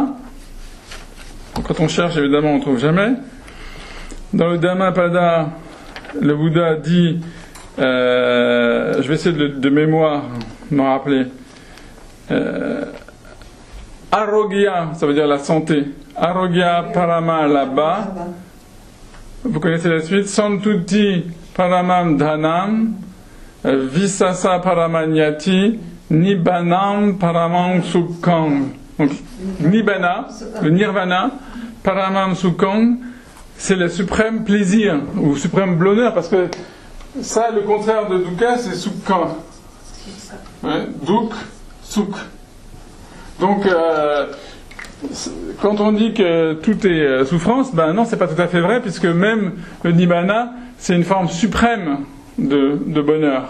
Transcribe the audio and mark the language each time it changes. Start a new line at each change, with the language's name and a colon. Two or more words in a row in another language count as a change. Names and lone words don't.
French: Quand on cherche, évidemment, on ne trouve jamais. Dans le Dhammapada, le Bouddha dit, je vais essayer de mémoire m'en rappeler. Arogya, ça veut dire la santé.
Pali: Arogya parama labha.
French: Vous connaissez la suite.
Pali: Santuti paramam dhanam, visasa paramanyati, nibbanam paramam sukham.
French: Donc, nibbana, le nirvana,
Pali: paramam sukham,
French: c'est le suprême plaisir, ou suprême bonheur, parce que ça, le contraire de dukkha, c'est sukha. Ouais, dukh, sukh. Donc, quand on dit que tout est souffrance, ben non, c'est pas tout à fait vrai, puisque même le nibbana, c'est une forme suprême de bonheur.